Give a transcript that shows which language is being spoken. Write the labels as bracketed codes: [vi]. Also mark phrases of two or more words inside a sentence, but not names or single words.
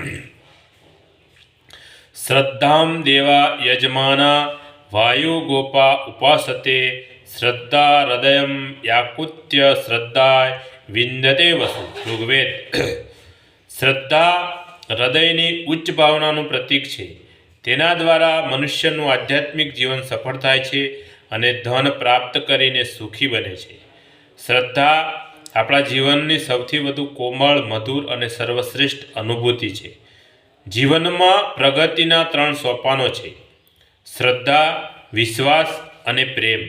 [sa] श्रद्धां देवा यजमाना वायुगोपा उपासते श्रद्धा हृदयं याकुत्य श्रद्धाय विंदते वसु। [gu] ऋग्वेद। શ્રદ્ધા હૃદયની ઉચ્ચ ભાવનાનું પ્રતીક છે। તેના દ્વારા મનુષ્યનું આધ્યાત્મિક જીવન સફળ થાય છે અને ધન પ્રાપ્ત કરીને સુખી બને છે। શ્રદ્ધા આપણા જીવનની સૌથી વધુ કોમળ, મધુર અને સર્વશ્રેષ્ઠ અનુભૂતિ છે। જીવનમાં પ્રગતિના 3 સોપાનો છે: શ્રદ્ધા, વિશ્વાસ અને પ્રેમ।